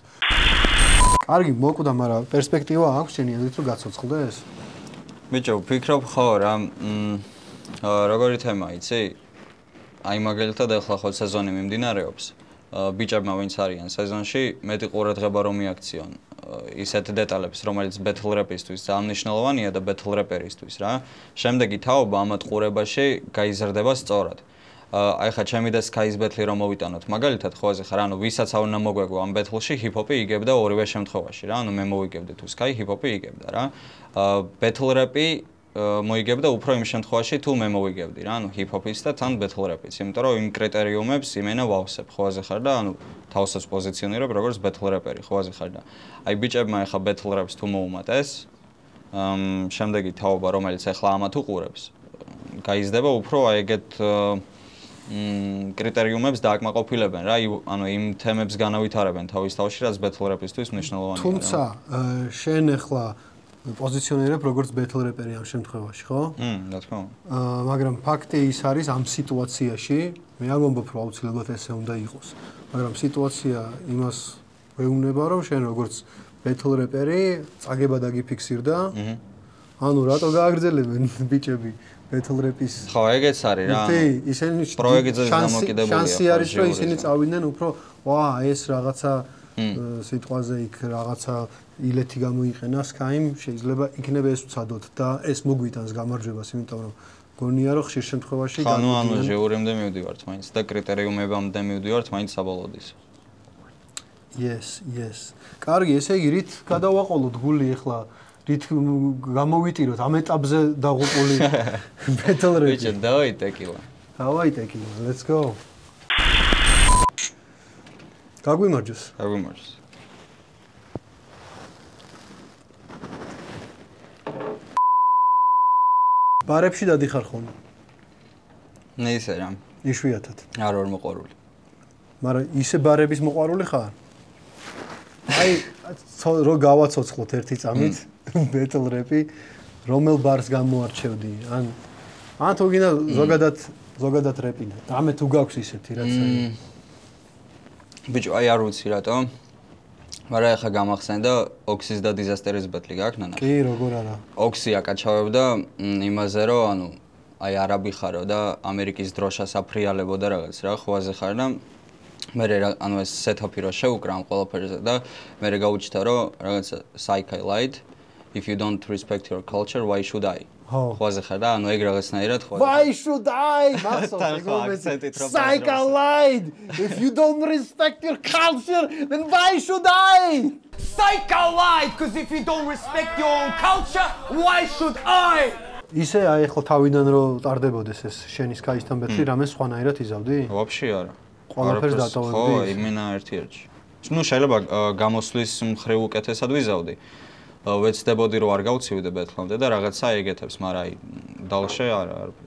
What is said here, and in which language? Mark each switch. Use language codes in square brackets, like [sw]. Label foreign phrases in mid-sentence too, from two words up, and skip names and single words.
[ka] კარგი, მოკვდა, მაგრამ პერსპექტივა აქვს შენი აზრით რომ გაცოცხლდეს? ბიჭო, ვფიქრობ ხო რა, როგორი თემა იცი? აი მაგალითად ახლა ხო სეზონი მიმდინარეობს. ბიჭებმა ვინც არიან სეზონში, მეტი ყურადღება რომ მიაქციონ ისეთ დეტალებს, რომელიც [en] battle rap- [ka] ისთვის ძალიან მნიშვნელოვანია და [en] battle rapper- [ka] ისთვის რა. შემდეგი თაობა ამათ ყურებაში გაიზრდება სწორად. აი ხა ჩემი და Sky-ის battle რომ მოვიტანოთ. მაგალითად ხო აზე ხარ, ანუ ვისაც არ უნდა მოგვეგო ამ battle-ში, hip-hop-ი იგებდა ორივე შემთხვევაში რა. ანუ მე მოვიგებდი თუ Sky, hip-hop-ი იგებდა რა. [en] battle rap- [ka] ი მოიგებდა უფრო იმ შემთხვევაში თუ მე მოვიგებდი რა, ანუ hip-hop-ის და თან [en] battle rap- [ka] იც, იმიტომ რომ იმ კრიტერიუმებს იმენა ვავსებ, ხო აზე ხარ და ანუ თავსაც პოზიციონირებ როგორც [en] battle rapper- [ka] ი, ხო აზე ხარ და აი ბიჭებმა ახლა [en] battle rap- [ka] ს თუ მოუმატეს, შემდეგი თაობა, რომელიც ახლა ამათ უყურებს, გაიზრდება უფრო აი ეგეთ კრიტერიუმებს დააკმაყოფილებენ რა, ანუ იმ თემებს განავითარებენ თავის თავში, რაც [en] battle rap- [ka] ისთვის მნიშვნელოვანია. თუმცა შენ ახლა პოზიციონირებ როგორც [en] battle rapper- [ka] ი ამ შემთხვევაში, ხო? რა თქმა უნდა. მაგრამ ფაქტი ის არის ამ სიტუაციაში, მე არ მომბობ რომ აუცილებლად ესე უნდა იყოს. მაგრამ სიტუაცია იმას ვეუბნება, რომ შენ როგორც [en] battle rapper- [ka] ი წაგება დაგიფიქსირდა. ანუ რატო გააგრძელებენ ბიჭები [en] battle rap- [ka] ის? ხო, ეგეც არის რა. ისინი პროექტზე დამოკიდებულია. შანსი არის რომ ისინი წავიდნენ უფრო, ვა, ეს რაღაცა სიტყვაზე იქ რაღაცა ილეთი გამოიყენა Sky-მ, შეიძლება იქნება ეს ვცადოთ და ეს მოგვიტანს გამარჯვებას, იმიტომ რომ გონია რომ ხშირ შემთხვევაში ანუ ჟეურემდე მივდივართ მაინც და კრიტერიუმებამდე მივდივართ მაინც საბოლოოდის. Yes. კარგი, ესე იგი რით გადავაყოლოთ გული ახლა, რით გამოვიტიროთ ამ ეტაპზე დაღუპული [en] battle rap- [ka] ი. ბიჭო, დავაი ტეკილა. [en] Let's go. [ka] გაგვიმარჯოს. ბარებში დადიხარ ხოლმე. მე ისე რა. იშვიათად. არ ვარ მოყვარული. მაგრამ ისე ბარების მოყვარული ხარ? აი, რო გავაცოცხლოთ ერთი წამით [en] battle rap- [ka] ი, რომელ ბარს გამოარჩევდი? ან თუ გინდა ზოგადად რეპინა. რამე თუ გაქვს ისეთი რაც აი. ბიჭო, აი არ ვიცი რატო. მაგრამ ახლა გამახსენდა ოქსის და დიზასტერის ბეტლი გაქვს ნანა? კი, როგორ არა. ოქსი აკაჩავებდა იმაზე, რომ ანუ აი არაბი ხარო და ამერიკის დროშას აფრიალებოდა რაღაც რა, ხო აზე ხარ და მე ანუ ეს სეტაპი რო შევუკრა ამ ყველაფერზე და მე გაუჩნდა რომ რაღაცა [en] Psyche lied, if you don't respect your culture, why should I? [ka] ხო აზე ხარ და ანუ ეგ რაღაცნაირად ხო. [en] Why should I? Psyche lied, if you don't respect your culture, then why should I? Psyche lied, because if you don't respect your own culture, why should I? [ka] ისე აი ხო თავიდან რო ტარდებოდეს ეს შენი Sky-ისთან ბეთლი, რამე სხვანაირად იზავდი? Вообще არა. ყველაფერს დატოვებდი. ხო, იმენა ერთ-ერთში. ნუ შეიძლება გამოსვლის მხრივ უკეთესად ვიზავდი. ვეცდებოდი რომ არ გავცივდე ბეთლამდე და რაღაცა ეგეთებს, მაგრამ აი დალშე არაფერს.